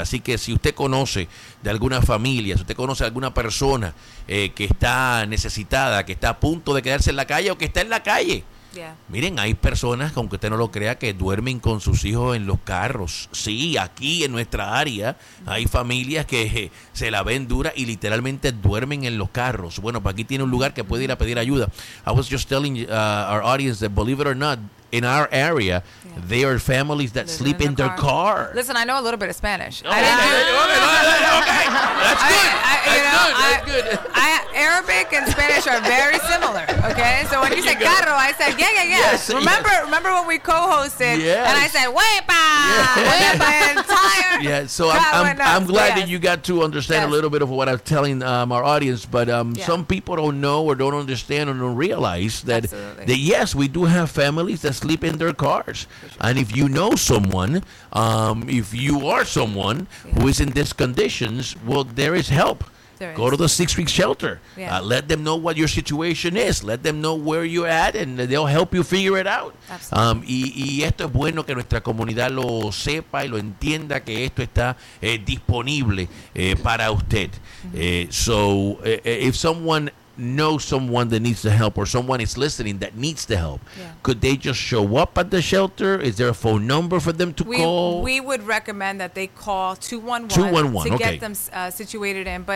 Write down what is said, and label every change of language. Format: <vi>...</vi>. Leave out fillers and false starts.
<es>Así que si usted conoce de alguna familia, si usted conoce a alguna persona que está necesitada, que está a punto de quedarse en la calle o que está en la calle, miren, hay personas, aunque usted no lo crea, que duermen con sus hijos en los carros. Sí, aquí en nuestra área hay familias que se la ven dura y literalmente duermen en los carros. Bueno, pues aquí tiene un lugar que puede ir a pedir ayuda.</es> <en>I was just telling our audience that, believe it or not, in our area, there are families that sleep in their car. Listen, I know a little bit of Spanish. Arabic and Spanish are very similar, okay? So when you said carro, I said, yes. Remember when we co-hosted, and I said, wepa, entire. Yeah, so I'm glad that you got to understand a little bit of what I'm telling our audience, but some people don't know or don't understand or don't realize that, yes, we do have families that sleep in their cars. And if you know someone, if you are someone who is in these conditions, well, there is help. Go to the Sixth Street shelter. Yeah. Let them know what your situation is. Let them know where you're at, and they'll help you figure it out.</en> <es>Y esto es bueno que nuestra comunidad lo sepa y lo entienda, que esto está disponible para usted.</es> <en>If someone knows someone that needs the help, or someone is listening that needs the help, could they just show up at the shelter? Is there a phone number for them to call? We would recommend that they call 211 to get them situated in.</en>